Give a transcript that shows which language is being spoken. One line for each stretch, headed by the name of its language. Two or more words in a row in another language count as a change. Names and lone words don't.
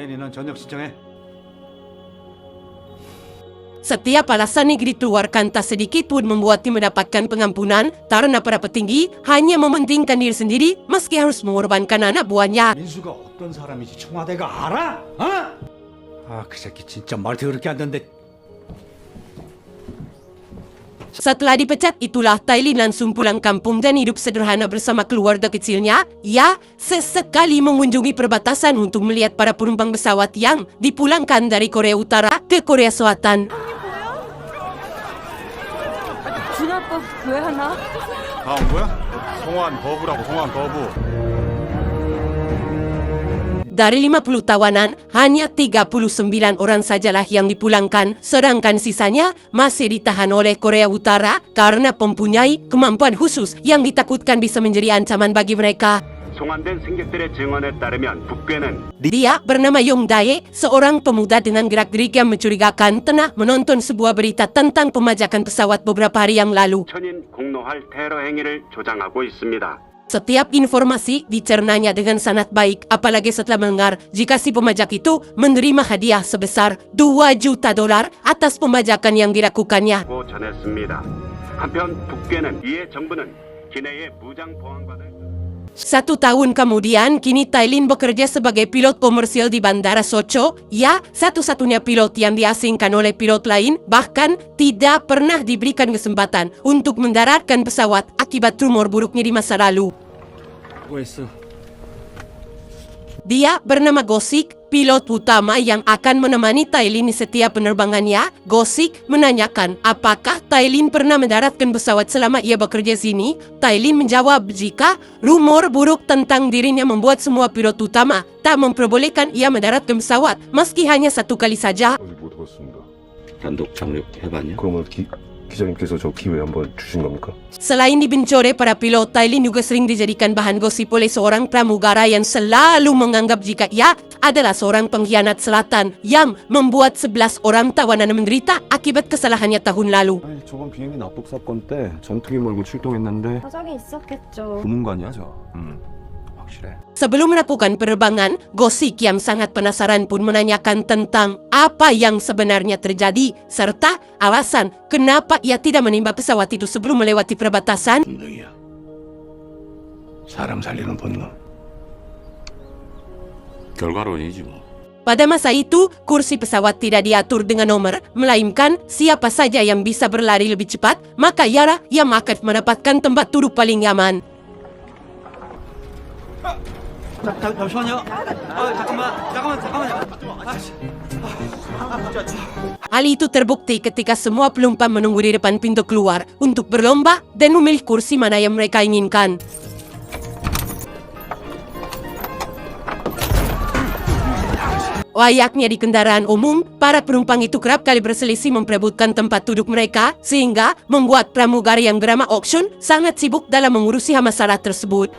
Indonesian: Setiap alasan yang dikeluarkan tak sedikit pun membuatnya mendapatkan pengampunan, karena para petinggi hanya mementingkan diri sendiri meski harus mengorbankan anak buahnya.
Korean: 민수가 어떤 사람인지 청와대가 알아? 어? 그 새끼 진짜 말 더럽게 안 듣는데.
Indonesian: Setelah dipecat itulah Tailin langsung pulang kampung dan hidup sederhana bersama keluarga kecilnya. Ia sesekali mengunjungi perbatasan untuk melihat para penumpang pesawat yang dipulangkan dari Korea Utara ke Korea Selatan.
Korean: 준아 아빠 왜 하나? 다음 뭐야? 송환 거부라고 송환 거부.
Indonesian: Dari 50 tawanan, hanya 39 orang sajalah yang dipulangkan, sedangkan sisanya masih ditahan oleh Korea Utara karena mempunyai kemampuan khusus yang ditakutkan bisa menjadi ancaman bagi mereka.
Korean: 송환된 승객들의 증언에 따르면 북괴는
Indonesian: Dia bernama Yong Dae, seorang pemuda dengan gerak-gerik yang mencurigakan, tengah menonton sebuah berita tentang pemajakan pesawat beberapa hari yang lalu.
Korean: 천인 공노할 테러 행위를 조장하고 있습니다.
Indonesian: Setiap informasi dicernanya dengan sangat baik, apalagi setelah mendengar jika si pemajak itu menerima hadiah sebesar $2 juta atas pemajakan yang dilakukannya.
Korean: 고 전했습니다. 한편 북괴는 이에 정부는 기내에 무장 보안관을
Indonesian: 1 tahun kemudian, kini Tailin bekerja sebagai pilot komersil di Bandara Socho. Ia satu-satunya pilot yang diasingkan oleh pilot lain, bahkan tidak pernah diberikan kesempatan untuk mendaratkan pesawat akibat rumor buruknya di masa lalu. Dia bernama Gosik, pilot utama yang akan menemani Tailin di setiap penerbangannya. Gosik menanyakan apakah Tailin pernah mendaratkan pesawat selama ia bekerja sini. Tailin menjawab jika rumor buruk tentang dirinya membuat semua pilot utama tak memperbolehkan ia mendaratkan pesawat meski hanya 1 kali saja.
Korean: 아직 못 해봤습니다. 단독 착륙해봤냐? 그러면 기자님께서 저 기회 한번 주신 겁니까?
Indonesian: Selain dibenci oleh para pilot, Tailin juga sering dijadikan bahan gosip oleh seorang pramugara yang selalu menganggap jika ia adalah seorang pengkhianat selatan yang membuat 11 orang tawanan menderita akibat kesalahannya tahun lalu.
Korean: 아니, 저번 비행기 납북 사건 때 전투기 몰고 출동했는데 사정이 있었겠죠. 고문관이야 저. 확실해.
Indonesian: Sebelum melakukan penerbangan, Gosik yang sangat penasaran pun menanyakan tentang apa yang sebenarnya terjadi, serta alasan kenapa ia tidak menimba pesawat itu sebelum melewati perbatasan.
Korean: 본능이야. 사람 살리는 본능. 결과론이지 뭐.
Indonesian: Pada masa itu, kursi pesawat tidak diatur dengan nomor, melainkan siapa saja yang bisa berlari lebih cepat, maka ialah yang akan mendapatkan tempat duduk paling nyaman.
Korean: 잠시만요. 잠깐만요.
Indonesian: Hal itu terbukti ketika semua penumpang menunggu di depan pintu keluar untuk berlomba dan memilih kursi mana yang mereka inginkan. Layaknya di kendaraan umum, para penumpang itu kerap kali berselisih memperebutkan tempat duduk mereka, sehingga membuat pramugari yang bernama Auction sangat sibuk dalam mengurusi masalah tersebut.